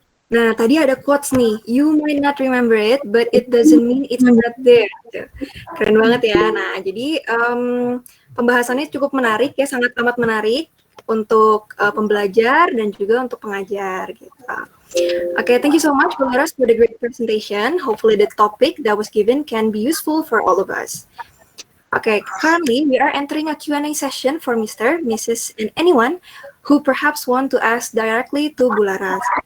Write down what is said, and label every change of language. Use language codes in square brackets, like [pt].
[id] Nah, tadi ada quotes nih, [en] you might not remember it, but it doesn't mean it's not there. [id] Keren banget ya. Nah, jadi pembahasannya cukup menarik ya, sangat amat menarik untuk pembelajar dan juga untuk pengajar gitu. [en] Okay, thank you so much Bu Laras for the great presentation. Hopefully the topic that was given can be useful for all of us. Okay, currently we are entering a Q&A session for Mr., Mrs., and anyone who perhaps want to ask directly to Bu Laras.